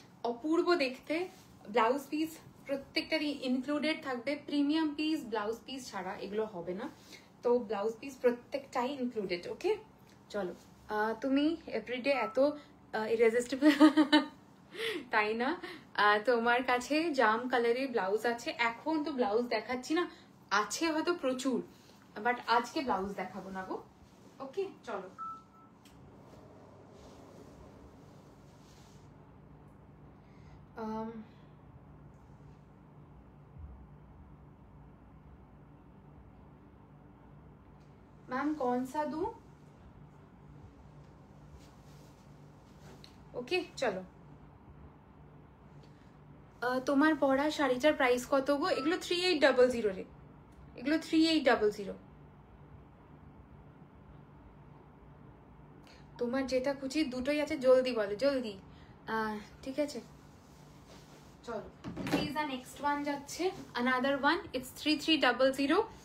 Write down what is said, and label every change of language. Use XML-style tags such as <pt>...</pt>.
<bn>অপূর্ব দেখতে, blouse piece প্রত্যেকটারই included থাকবে, premium piece blouse piece ছাড়া এগুলো হবে না, তো ব্লাউজ পিস প্রত্যেকটাই ইনক্লুডেড। ওকে, চলো, তুমি এভরিডে এত ইরেজিস্টিবল, তাই না? তোমার কাছে জাম কালারের ব্লাউজ আছে, এখন তো ব্লাউজ দেখাচ্ছি না, আছে হয়তো প্রচুর, বাট আজকে ব্লাউজ দেখাবো না গো। ওকে, চলো,</bn> <hi>मैम कौन सा दूं?</hi> <bn>ওকে, চলো, তোমার পরা শাড়িটার প্রাইস কত গো? এগুলো 3800 রে, এগুলো 3800। তোমার যেটা খুশি দুটোই আছে, জলদি বলো, জলদি। ঠিক আছে, চলো,</bn> <en>this the next one</en> <bn>যাচ্ছে, আনাদার ওয়ান, ইটস 3300।</bn>